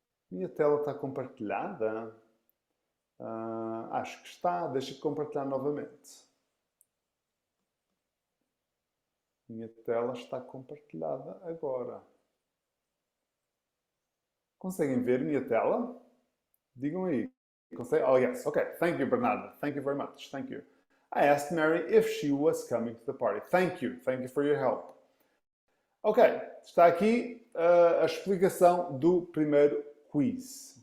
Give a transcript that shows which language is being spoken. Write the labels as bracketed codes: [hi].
[pt] Minha tela está compartilhada? Acho que está. Deixa eu compartilhar novamente. Minha tela está compartilhada agora. Conseguem ver minha tela? Digam aí. [en] Oh, yes. Okay. Thank you, Bernardo. Thank you very much. Thank you. I asked Mary if she was coming to the party. Thank you. Thank you for your help. Ok. [pt] Está aqui a explicação do primeiro quiz.